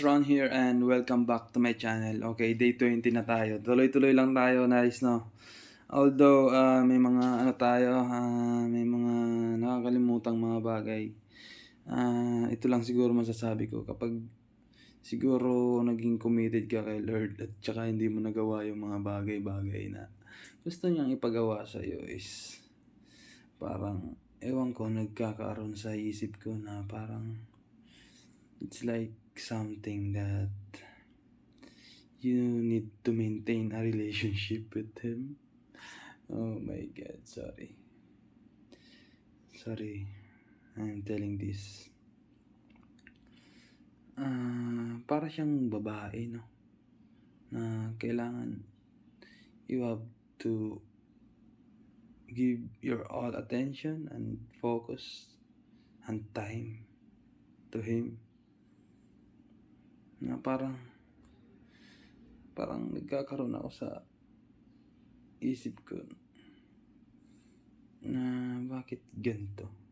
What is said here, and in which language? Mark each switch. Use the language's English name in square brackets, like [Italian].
[English] Ron here and welcome back to my channel. [Filipino] Okay, day 20 na tayo. Tuloy-tuloy lang tayo, nice no? Although may mga may mga nakakalimutang mga bagay. Ito lang siguro masasabi ko kapag siguro naging committed ka kay Lord at saka hindi mo nagawa yung mga bagay-bagay na gusto niyang ipagawa sa iyo is parang ewan ko nagkakaroon sa isip ko na parang [English] it's like something that you need to maintain a relationship with him. Oh my god, sorry. Sorry, I'm telling this. [Filipino] Para siyang babae, no? Na kailangan [English] you have to give your all attention and focus and time to him. [Filipino] Na parang nagkakaroon ako sa isip ko na bakit ganito.